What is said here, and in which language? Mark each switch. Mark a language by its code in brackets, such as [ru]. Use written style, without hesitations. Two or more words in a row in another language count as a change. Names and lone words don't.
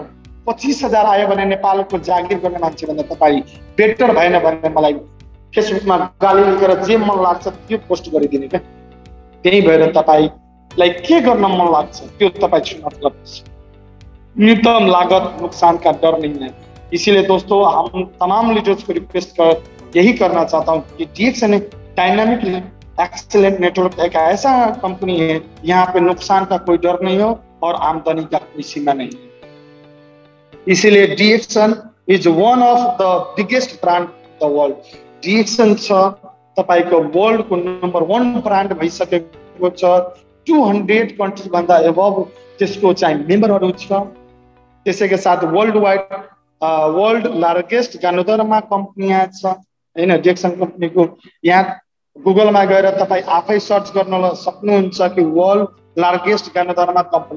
[ne] 25,000 आयो भने नेपालको जागिर गर्ने मान्छे भन्दा तपाईँ बेटर भएन भने मलाई फेसबुकमा गाली लेखेर जे मन लाग्छ त्यो पोस्ट गरिदिने क्या। त्यही भएर तपाईँलाई के गर्न मन लाग्छ त्यो तपाईँ छनौट गर्नुहोस्। [hi] न्यूनतम लागत नुकसान का डर नहीं है। इसीलिए दोस्तों हम तमाम लीडर्स को रिक्वेस्ट यही करना चाहता हूँ कि DXN डायनामिक एक्सीलेंट नेटवर्क एक ऐसा कंपनी है, यहाँ पे नुकसान का कोई डर नहीं हो और आमदनी का कोई सीमा नहीं है। [en] इसीलिए DXN is one of the biggest brand the world. [ne] DXN तपाईको वर्ल्ड को नंबर 1 ब्रांड भइसकेको छ। 200 कन्ट्री भन्दा एबभ त्यसको चाहिँ मेम्बरहरू छ। त्यसैका साथ [en] world wide world largest Ganoderma company [ne] छ हैन। DXN कम्पनीको यहाँ गुगलमा गएर तपाईँ आफै सर्च गर्न सक्नुहुन्छ कि [en] world largest Ganoderma company.